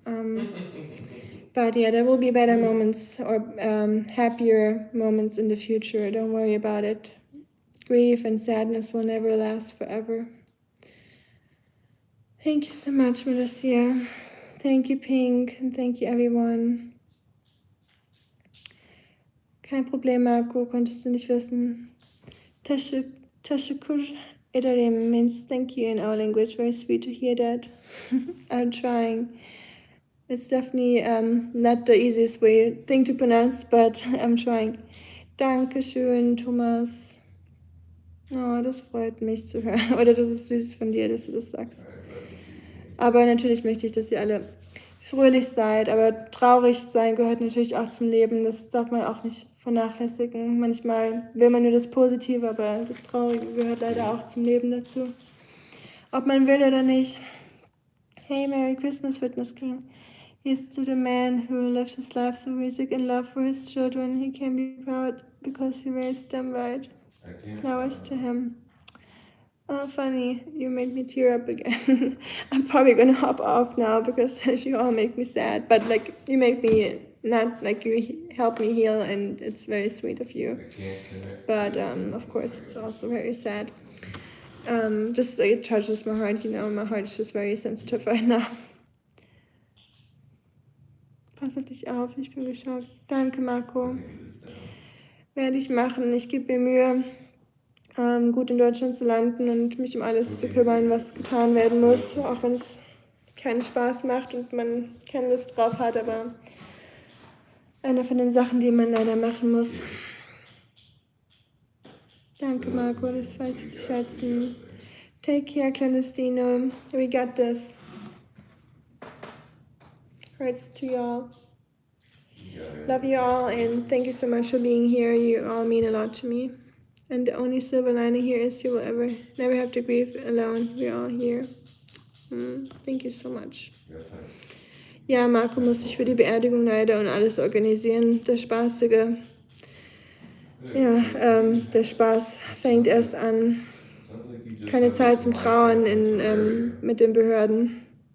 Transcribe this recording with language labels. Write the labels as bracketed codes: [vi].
[en] But yeah, there will be better moments or happier moments in the future. Don't worry about it. Grief and sadness will never last forever. Thank you so much, Melissa. Thank you, Pink, and thank you, everyone. [de] Kein Problem, Marco, konntest du nicht wissen. [tr] Tashakur Idarim [en] means thank you in our language. Very sweet to hear that. I'm trying. It's definitely not the easiest thing to pronounce, but I'm trying. [de] Dankeschön, Thomas. Oh, das freut mich zu hören. Oder das ist süß von dir, dass du das sagst. Aber natürlich möchte ich, dass ihr alle fröhlich seid. Aber traurig sein gehört natürlich auch zum Leben. Das darf man auch nicht vernachlässigen. Manchmal will man nur das Positive, aber das Traurige gehört leider auch zum Leben dazu. Ob man will oder nicht. [en] Hey, Merry Christmas, Fitness King. Here's to the man who lived his life through music and love for his children. He can be proud because he raised them right. Flowers to him. Oh, funny. You made me tear up again. I'm probably gonna hop off now because you all make me sad. But like, you make me not like you help me heal, and it's very sweet of you. But of course, it's also very sad. Just it touches my heart. You know, my heart is just very sensitive right now. [de] Pass auf dich auf, ich bin geschockt. Danke, Marco. Werde ich machen. Ich gebe mir Mühe, gut in Deutschland zu landen und mich um alles zu kümmern, was getan werden muss, auch wenn es keinen Spaß macht und man keine Lust drauf hat, aber eine von den Sachen, die man leider machen muss. Danke, Marco, das weiß ich zu schätzen. [en] Take care, Clandestino. We got this. Hearts to y'all. Love you all, and thank you so much for being here. You all mean a lot to me. And the only silver lining here is you will never have to grieve alone. We're all here. Thank you so much. [de] Ja, Marco muss sich für die Beerdigung leider und alles organisieren. Der Spaßige. Ja, der Spaß fängt erst an. Keine Zeit zum Trauern mit den Behörden.